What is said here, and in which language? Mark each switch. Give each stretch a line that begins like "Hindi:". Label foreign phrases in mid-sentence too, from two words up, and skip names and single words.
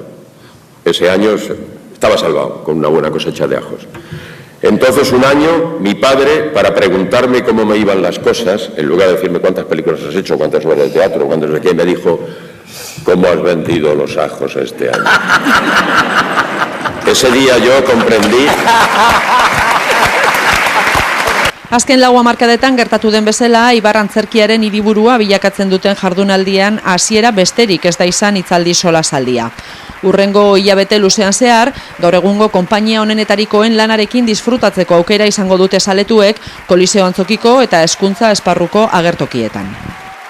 Spanish: Ese año estaba salvado con una buena cosecha de ajos. Entonces, un año, mi padre, para preguntarme cómo me iban las cosas, en lugar de decirme cuántas películas has hecho, cuántas obras de teatro, cuántas de qué, me dijo, ¿cómo has vendido los ajos este año? Ese día yo comprendí.
Basque: Azken lau hamarkadetan gertatu den bezala, Ibar antzerkiaren hiriburua bilakatzen duten jardunaldian hasiera besterik ez da izan hitzaldi solasaldia. Urrengo hilabete luzean zehar, gaur egungo konpainia honenetarikoen lanarekin disfrutatzeko aukera izango dute zaletuek Koliseo Antzokiko eta Hezkuntza esparruko agertokietan.